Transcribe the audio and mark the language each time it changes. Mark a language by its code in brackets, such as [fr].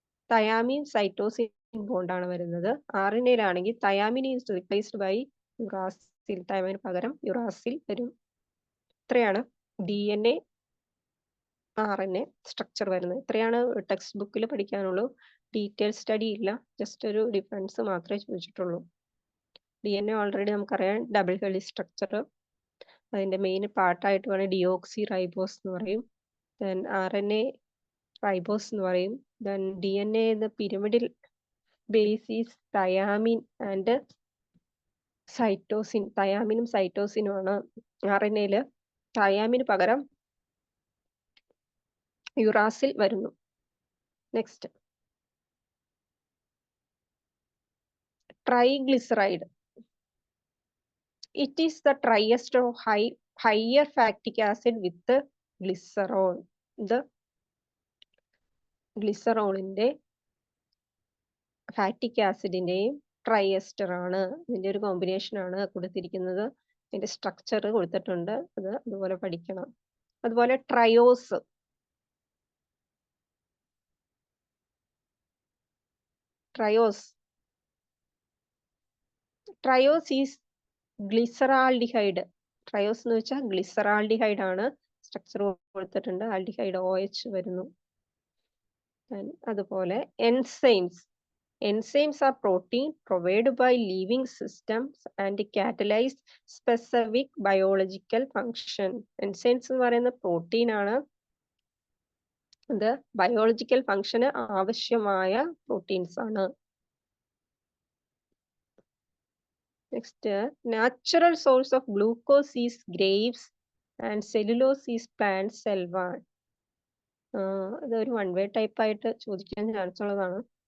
[en] thiamine cytosine bond [ml] ആണ് വരുന്നത്. [en] RNA-യിലാണെങ്കിൽ thiamine is replaced by uracil. [ml] thiamine പകരം uracil വരും. ഇത്രയാണ് DNA RNA സ്ട്രക്ചർ വരുന്നത്. ഇത്രയാണ് ടെക്സ്റ്റ് ബുക്കിൽ പഠിക്കാനുള്ളൂ. ഡീറ്റെയിൽ സ്റ്റഡി ഇല്ല, ജസ്റ്റ് ഒരു ഡിഫറൻസ് മാത്രമേ ചോദിച്ചിട്ടുള്ളൂ. DNA ഓൾറെഡി നമുക്കറിയാം ഡബിൾ ഹെലിക്സ് സ്ട്രക്ചർ. അതിന്റെ മെയിൻ പാർട്ടായിട്ട് വേണം ഡിയോക്സി റൈബോസ് എന്ന് പറയും. ദെൻ RNA റൈബോസ് എന്ന് പറയും. Then DNA പിരമിഡിൽ basis thiamine and cytosine. തയാമിനും സൈറ്റോസിനും ആണ്. RNA-ല് തയാമിന് പകരം യുറാസിൽ വരുന്നു. [en] Next triglyceride. It is the triester of higher fatty acid with the glycerol. [ml] ഇത് ഗ്ലിസറോളിന്റെ ഫാറ്റിക് ആസിഡിന്റെയും ട്രൈഎസ്റ്റർ ആണ്. ഇതിന്റെ ഒരു കോമ്പിനേഷൻ ആണ് കൊടുത്തിരിക്കുന്നത്. ഇതിന്റെ സ്ട്രക്ചർ കൊടുത്തിട്ടുണ്ട്, അത് അതുപോലെ പഠിക്കണം. അതുപോലെ triose. [en] Triose is glyceraldehyde. [ml] Triose എന്ന് വെച്ചാൽ ഗ്ലിസറാൾഡിഹൈഡ് ആണ്. സ്ട്രക്ചർ കൊടുത്തിട്ടുണ്ട്, ആൽഡിഹൈഡ് OH വരുന്നു. [en] അതുപോലെ enzymes are protein provided by living systems and catalyze specific biological function. [ml] enzymes എന്ന് പറയുന്ന പ്രോട്ടീൻ ആണ്. ഇത് ബയോളജിക്കൽ ഫംഗ്ഷന് ആവശ്യമായ പ്രോട്ടീൻസ് ആണ്. [en] Next, natural source of glucose is grapes and cellulose is plant cell wall. [ml] ഇതൊരു വൺ വേ ടൈപ്പ് ആയിട്ട് ചോദിക്കാൻ ചാൻസ് ഉള്ളതാണ്.